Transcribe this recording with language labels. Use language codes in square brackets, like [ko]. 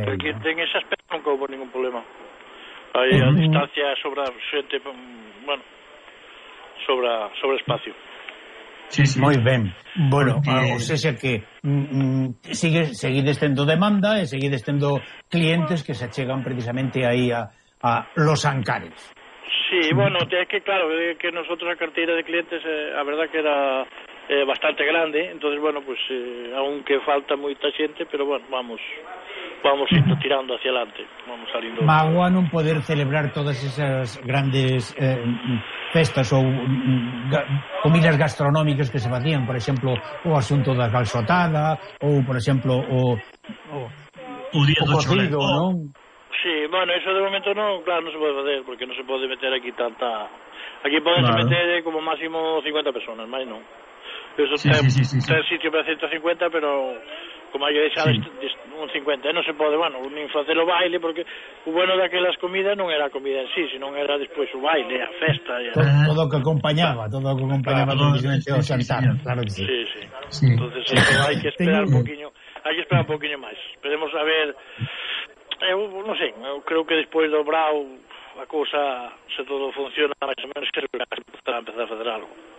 [gl] Aquí, ¿no? En ese aspecto non houve ningún problema. Aí a distancia sobra xente, bueno, sobra espacio. Sí, sí. Moi ben. Bueno, porque... os é que seguides tendo demanda e seguides tendo clientes que se achegan precisamente aí a Los Ancares. [es] Sí, bueno, es que claro, que nosotros la cartera de clientes, la verdad que era bastante grande, entonces bueno, pues aunque falta mucha gente, pero bueno, vamos siendo tirando hacia adelante, vamos saliendo. [gl] Magua no poder celebrar [es] todas esas grandes festas o comidas gastronómicas que se hacían, por ejemplo, o asunto de la calzotada, o por ejemplo, o cocido, ¿no? Sí, bueno, eso de momento no, claro, no se puede hacer, porque no se puede meter aquí tanta... Aquí pueden claro. Meter como máximo 50 personas, más no. Eso sí, está en sitio para 150, pero como hay que dejar un 50, no se puede, bueno, ni hacer o baile, porque lo bueno de aquellas comidas no era comida en sí, sino era después su baile, la festa... Y todo lo que acompañaba, claro, todo que sentaba, claro que sí. Sí, sí. Entonces eso, hay que esperar un poquillo más. Esperemos a ver... [gl] Eu non sei, eu creo que despois do brao a cousa, se todo funciona máis ou menos, creo que estará a empezar a facer algo.